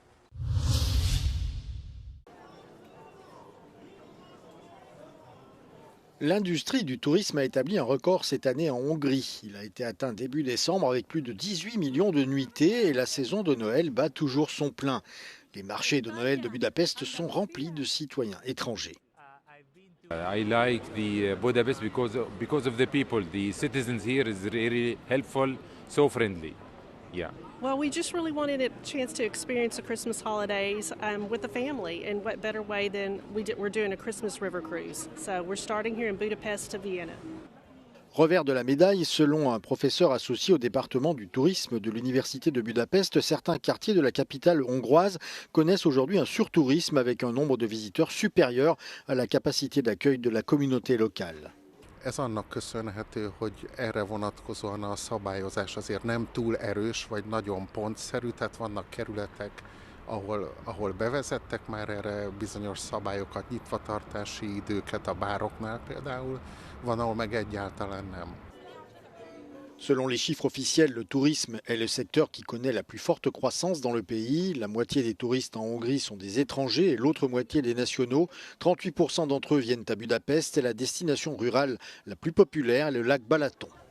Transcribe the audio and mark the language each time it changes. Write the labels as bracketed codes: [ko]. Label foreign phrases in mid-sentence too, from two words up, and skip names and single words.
[fr] L'industrie du tourisme a établi un record cette année en Hongrie. Il a été atteint début décembre avec plus de 18 millions de nuitées et la saison de Noël bat toujours son plein. Les marchés de Noël de Budapest sont remplis de citoyens étrangers. [en] I like the Budapest because of the people. The citizens here is really helpful, so friendly. Yeah. Well, we just really wanted a chance to experience the Christmas holidays with the family, and what better way than we're doing a Christmas river cruise. So we're starting here in Budapest to Vienna. [fr] Revers de la médaille, selon un professeur associé au département du tourisme de l'Université de Budapest, certains quartiers de la capitale hongroise connaissent aujourd'hui un surtourisme avec un nombre de visiteurs supérieur à la capacité d'accueil de la communauté locale. [hu] Ez annak köszönhető, hogy erre vonatkozóan a szabályozás azért nem túl erős, vagy nagyon pontszerű, tehát vannak kerületek, ahol bevezettek már erre bizonyos szabályokat, nyitvatartási időket a bároknál például, van, ahol meg egyáltalán nem. [fr] Selon les chiffres officiels, le tourisme est le secteur qui connaît la plus forte croissance dans le pays. La moitié des touristes en Hongrie sont des étrangers et l'autre moitié des nationaux. 38% d'entre eux viennent à Budapest et la destination rurale la plus populaire est le lac Balaton.